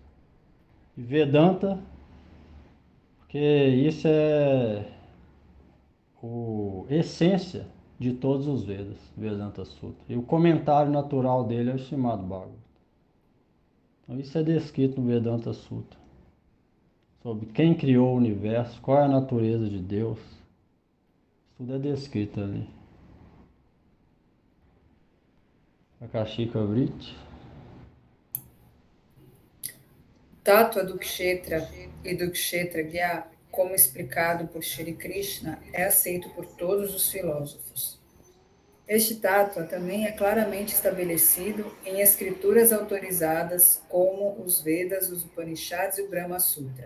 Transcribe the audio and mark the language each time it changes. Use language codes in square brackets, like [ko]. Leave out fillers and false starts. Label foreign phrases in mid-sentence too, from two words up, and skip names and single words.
[pt] E Vedanta, porque isso é a essência de todos os Vedas, Vedanta Sutra. E o comentário natural dele é o chamado Bhagavad. Então isso é descrito no Vedanta Sutra. Sobre quem criou o universo, qual é a natureza de Deus. Tudo é descrito ali. Akashika Vritti. Tattva do Kshetra e do Kshetragya, como explicado por Shri Krishna, é aceito por todos os filósofos. Este tattva também é claramente estabelecido em escrituras autorizadas como os Vedas, os Upanishads e o Brahma Sutra.